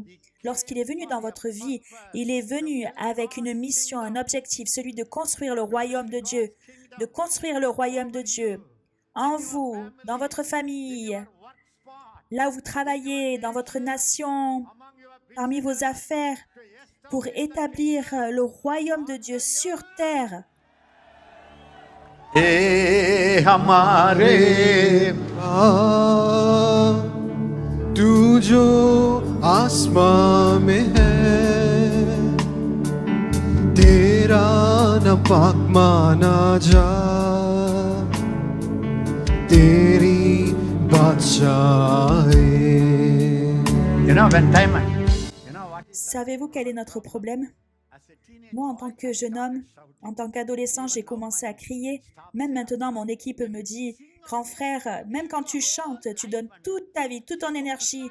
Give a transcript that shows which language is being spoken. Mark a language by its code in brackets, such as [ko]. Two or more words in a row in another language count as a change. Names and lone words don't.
[fr] Lorsqu'il est venu dans votre vie, il est venu avec une mission, un objectif, celui de construire le royaume de Dieu, de construire le royaume de Dieu en vous, dans votre famille, là où vous travaillez, dans votre nation, parmi vos affaires, pour établir le royaume de Dieu sur terre. [hi] ए हमारे तू जो आसमां में है तेरा न पाक माना जा तेरी बादशाही [fr] Savez-vous quel est notre problème? Moi, en tant que jeune homme, en tant qu'adolescent, j'ai commencé à crier. Même maintenant, mon équipe me dit, grand frère, même quand tu chantes, tu donnes toute ta vie, toute ton énergie.